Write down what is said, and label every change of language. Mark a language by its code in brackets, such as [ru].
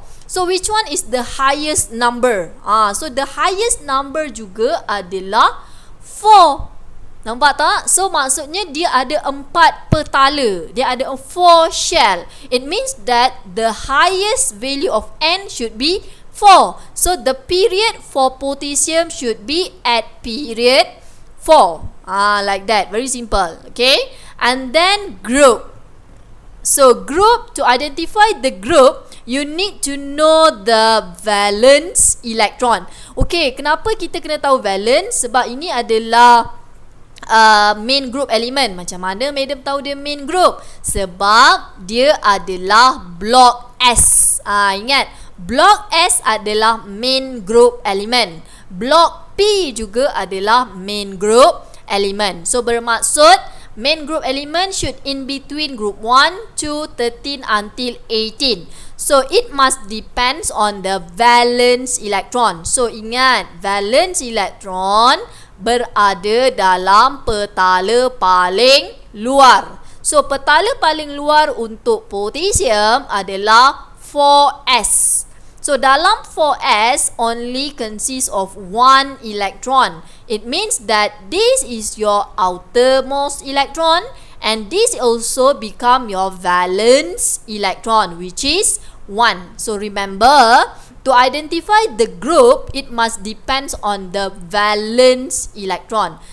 [en] So which one is the highest number? So the highest number [ms] juga adalah [en] 4. [ms] Nampak tak? So maksudnya dia ada 4 petala. Dia ada 4 shell. [en] It means that the highest value of N should be 4. So the period for potassium should be at period 4. Like that. Very simple. Okay. And then group. So group, to identify the group, you need to know the valence electron. [ms] Okay, kenapa kita kena tahu valence? Sebab ini adalah main group element. Macam mana madam tahu dia main group? Sebab dia adalah block S. Ingat, block S adalah main group element. Block P juga adalah main group element. [en] So [ms] bermaksud [en] main group element should in between group 1 to 13 until 18. So it must depends on the valence electron. [ms] So ingat, valence electron berada dalam petala paling luar. So petala paling luar untuk potassium adalah 4s. [en] So [ms] dalam [en] 4s only consists of 1 electron. It means that this is your outermost electron, and this also become your valence electron, which is 1. So remember, to identify the group, it must depends on the valence electron.